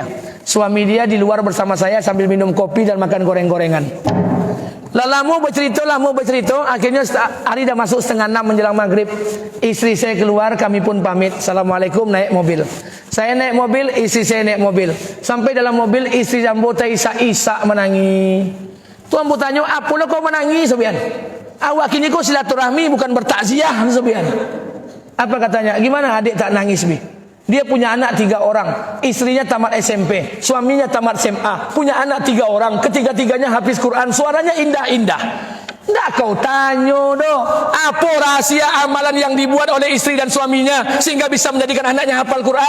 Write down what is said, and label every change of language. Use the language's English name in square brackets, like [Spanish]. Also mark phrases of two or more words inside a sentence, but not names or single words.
[Indonesian] Suami dia di luar bersama saya sambil minum kopi dan makan goreng-gorengan. Lama bercerita, akhirnya hari dah masuk 5:30 menjelang maghrib. Istri saya keluar, kami pun pamit. Assalamualaikum, naik mobil. Saya naik mobil, istri saya naik mobil. Sampai dalam mobil, istri Ambo isak-isak menangis. [Minangkabau] Tuan Ambo tanya, "Apa lo kau menangis, Sobian? Awak kini kau silaturahmi bukan bertakziah, Sobian." [Indonesian] Apa katanya? "Gimana adik tak nangis, Bi? Dia punya anak 3 orang, istrinya tamat SMP, suaminya tamat SMA, punya anak 3 orang, ketiga-tiganya hafiz Quran, suaranya indah-indah. Nggak kau [Minangkabau] tanya doh, [Indonesian] apa rahasia amalan yang dibuat oleh istri dan suaminya sehingga bisa menjadikan anaknya hafal Quran?"